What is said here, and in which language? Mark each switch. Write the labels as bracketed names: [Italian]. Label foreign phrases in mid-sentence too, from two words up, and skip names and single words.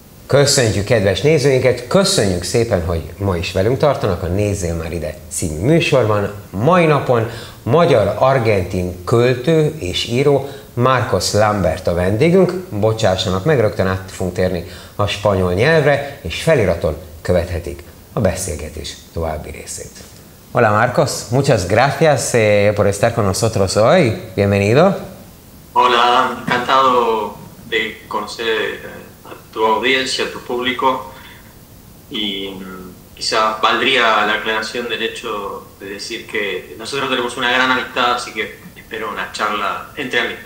[Hungarian] Köszöntjük kedves nézőinket, köszönjük szépen, hogy ma is velünk tartanak a Nézzél már ide című műsorban. Mai napon magyar-argentin költő és író Marcos Lambert a vendégünk. Bocsássanak meg, rögtön át fogunk térni a spanyol nyelvre, és feliraton követhetik a beszélgetés további részét. [Spanish] Hola Marcos, muchas gracias por estar con nosotros hoy. Bienvenido. Hola, encantado de conocer a tu audiencia, a tu público, y quizá valdría la aclaración del hecho de decir que nosotros tenemos una gran amistad, así que espero una charla entre amigos.